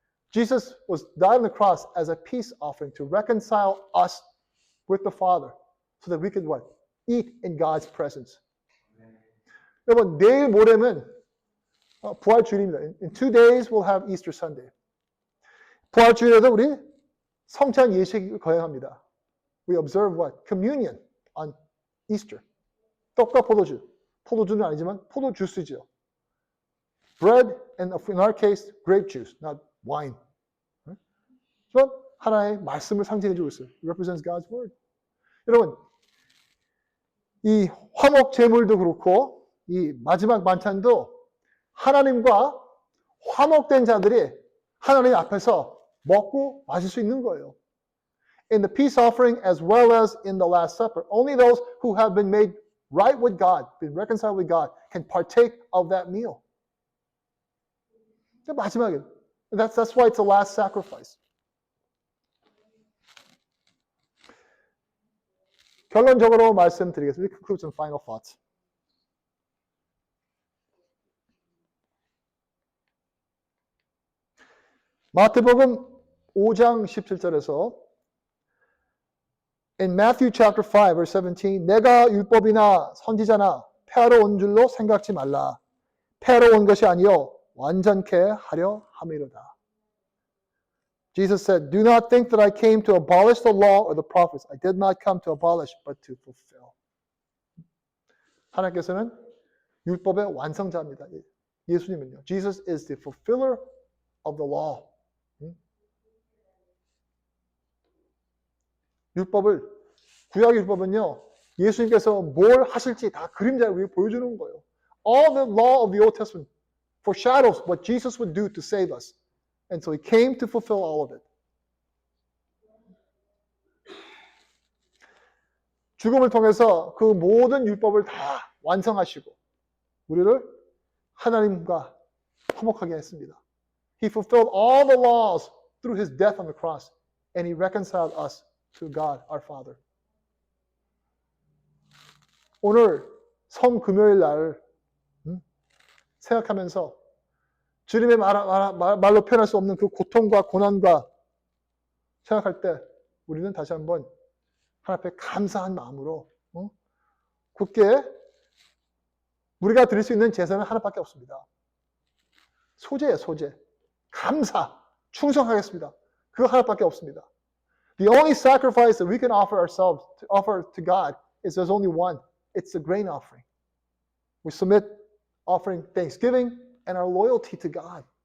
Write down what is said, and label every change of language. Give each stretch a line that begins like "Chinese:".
English: Jesus was died on the cross as a peace offering to reconcile us with the Father so that we could what? Eat in God's presence.
Korean: 여러분, 내일 모레면 부활주일입니다.
English: In 2 days we'll have Easter Sunday.
Korean: 부활주일에도 우리 성찬 예식을 거행합니다.
English: We observe what? Communion on Easter.
Korean: 떡과 포도주. 포도주는 아니지만 포도 주스죠.
English: bread and in our case grape juice, not wine.
Korean: 그건 하나의 말씀을 상징해주고 있어요.
English: It represents God's word.
Korean: 여러분, 이 화목 제물도 그렇고 이 마지막 반찬도 하나님과 화목된 자들이 하나님 앞에서 먹고 마실 수 있는 거예요.
English: In the peace offering as well as in the Last Supper, only those who have been made right with God, been reconciled with God, can partake of that meal.
Korean: 마지막에,
English: that's why it's the last sacrifice.
Korean: 결론적으로 말씀드리겠습니다.
English: We conclude some final thoughts.
Korean: 마태복음 5장 17절에서
English: In Matthew chapter 5 verse 17
Korean: 내가 율법이나 선지자나 폐하러 온 줄로 생각지 말라. 폐하러 온 것이 아니요 완전케 하려 함이로다.
English: Jesus said, Do not think that I came to abolish the law or the prophets. I did not come to abolish, but to fulfill.
Korean: 하나님께서는 율법의 완성자입니다. 예수님은요.
English: Jesus is the fulfiller of the law.
Korean: 구약 율법은요. 예수님께서 뭘 하실지 다 그림자를 우리에게 보여주는 거예요.
English: All the law of the Old Testament foreshadows what Jesus would do to save us. And so he came to fulfill all of it.
Korean: 죽음을 통해서 그 모든 율법을 다 완성하시고 우리를 하나님과 화목하게 했습니다.
English: He fulfilled all the laws through his death on the cross and he reconciled us to God our Father.
Korean: 오늘 성금요일 날 생각하면서 주님의 말로 표현할 수 없는 그 고통과 고난과 생각할 때 우리는 다시 한번 하나님 앞에 감사한 마음으로 굳게 우리가 드릴 수 있는 제사는 하나밖에 없습니다. 소재예요, 소재. 감사, 충성하겠습니다. 그거 하나밖에 없습니다.
English: The only sacrifice that we can offer ourselves, to offer to God, is there's only one. It's the grain offering. We submit offering thanksgiving and our loyalty to God.